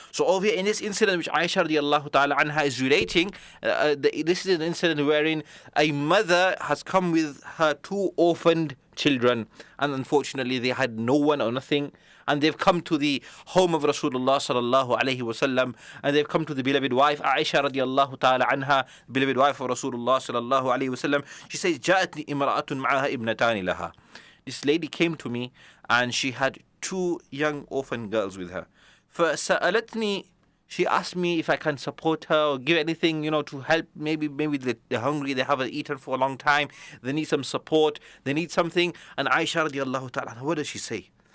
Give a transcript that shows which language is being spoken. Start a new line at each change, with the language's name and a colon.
English: So over here in this incident which Aisha radiallahu ta'ala anha is relating, this is an incident wherein a mother has come with her two orphaned children, and unfortunately they had no one or nothing, and they've come to the home of Rasulullah sallallahu alaihi wasallam, and they've come to the beloved wife Aisha radiallahu ta'ala anha, beloved wife of Rasulullah sallallahu alaihi wasallam. She says,
Arabic: جاءتني امرأة معها ابنتان لها.
English: This lady came to me and she had two young orphan girls with her.
Arabic: فسألتني,
English: she asked me if I can support her or give anything, to help. Maybe they're hungry, they haven't eaten for a long time, they need some support, they need something. And Aisha radiallahu ta'ala, what does she say?